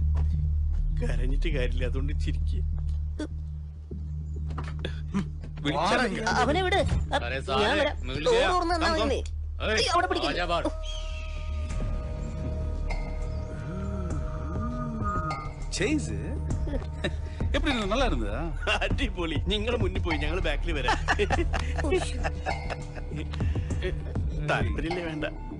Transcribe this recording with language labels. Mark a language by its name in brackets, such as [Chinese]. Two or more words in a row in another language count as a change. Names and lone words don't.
[Malayalam] കരഞ്ഞിട്ട് കാര്യമില്ല, അതുകൊണ്ട് ചിരിക്കുക. അവനെ വിട്. ഞാൻ വരാം. ഡോർ തുറന്ന് തന്നാ മതി നീ. അവിടെ പിടിക്കില്ല. [Tamil] எப்படி நல்லா இருந்ததா? அடிப்பொலி. [Malayalam] നിങ്ങൾ മുന്നിൽ പോയി, ഞങ്ങൾ ബാക്കിൽ വരാം. താല്പര്യമില്ലേ? വേണ്ട.